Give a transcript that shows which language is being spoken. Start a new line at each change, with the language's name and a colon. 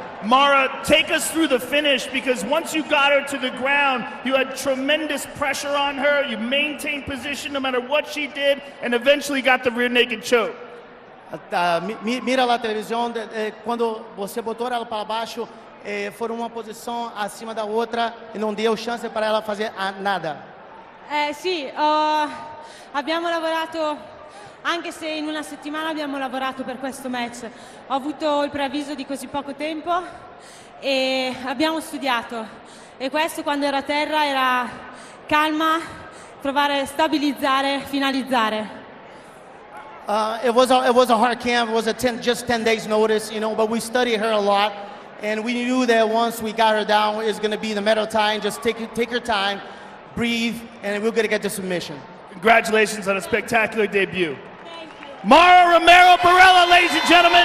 English: Mara, take us through the finish, because once you got her to the ground, you had tremendous pressure on her. You maintained position no matter what she did, and eventually got the rear naked choke.
Portuguese: Mira lá a televisão, quando você botou ela para baixo, foram uma posição acima da outra e não deu chance para ela fazer nada.
Italian: Sì, abbiamo lavorato, anche se in una settimana abbiamo lavorato per questo match. Ho avuto il preavviso di così poco tempo e abbiamo studiato. E questo, quando ero a terra, era calma, provare a stabilizzare, finalizzare.
English: It was a hard camp. It was just 10 days notice, but we studied her a lot, and we knew that once we got her down, it's going to be the matter of time. Just take her time, breathe, and we're going to get the submission. Congratulations on a spectacular debut. Mara Romero Borella, ladies and gentlemen.